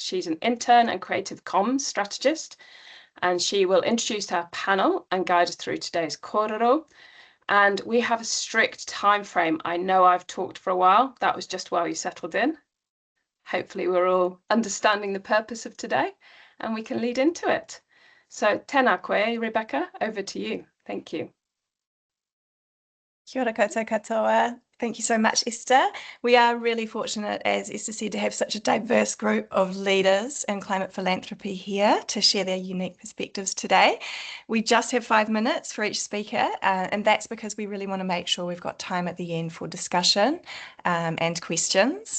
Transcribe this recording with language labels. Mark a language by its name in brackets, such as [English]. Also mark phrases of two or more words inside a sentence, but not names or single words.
[English] She's an intern and creative comms strategist, and she will introduce our panel and guide us through today's kōrero. And we have a strict time frame. I know I've talked for a while. That was just while you settled in. Hopefully we're all understanding the purpose of today and we can lead into it. [Māori] So tēnā koe, [English] Rebekah, over to you. Thank you. [Māori] Kia ora koutou katoa. [English] Thank you so much, Esther. We are really fortunate, as Esther said, to have such a diverse group of leaders in climate philanthropy here to share their unique perspectives today. We just have 5 minutes for each speaker, and that's because we really want to make sure we've got time at the end for discussion and questions.